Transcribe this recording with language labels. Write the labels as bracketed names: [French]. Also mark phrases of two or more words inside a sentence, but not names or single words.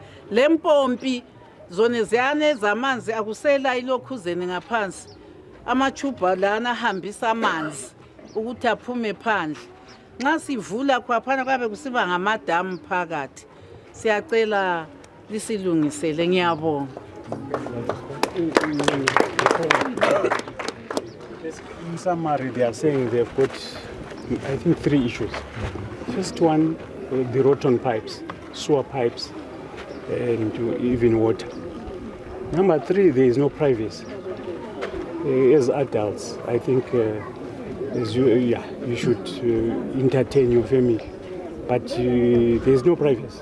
[North Ndebele] Lempompi zone ziyane zamanzi akusela ilokhuzene ngaphansi. Amachuba lana ahambisa amanzi ukuthi aphume phandle. Nxa sivula kwaphana kwabe kusiba ngamadamu phakathi. siyacela lisilungisele ngiyabonga. [English] In summary, they are saying they've got, I think, 3 issues. First one, the rotten pipes, sewer pipes, and even water. Number 3, there is no privacy. As adults, I think you should entertain your family, but there is no privacy.